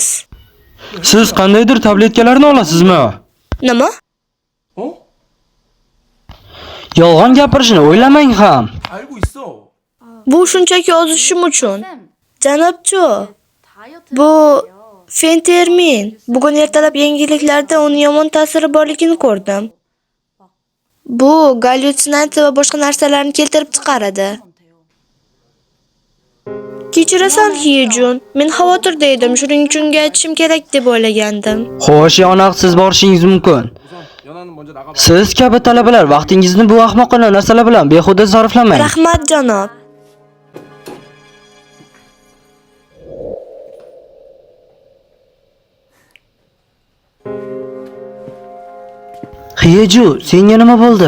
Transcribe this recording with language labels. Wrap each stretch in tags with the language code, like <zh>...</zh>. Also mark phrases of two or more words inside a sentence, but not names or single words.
<uz>Siz qandaydir tabletkalarni olasizmi? Nima?</uz> <ko>어?</ko> <uz>Yolg'on gapirishni o'ylamang ham.</uz> <ko>알고 있어.</ko> <uz>Bu shunchaki ozishim uchun. Janobcho, bu fentermin. Bugun ertalab yangiliklarda uni yomon ta'siri borligini ko'rdim. Bu gallyutsinatsiya va boshqa narsalarni keltirib chiqaradi. Kechirasan, Hiyejun. Men xavotirda edim, shuning uchun unga aytishim kerak deb o'ylagandim. Xo'sh, yonoq siz borishingiz mumkin.</uz> <ko>연아는 먼저 나가.</ko> <uz>Siz kabi talabalar vaqtingizni bu ahmoqona narsalar bilan behuda sarflamang. Rahmat, janob. Hiyeju, senga nima bo'ldi?</uz>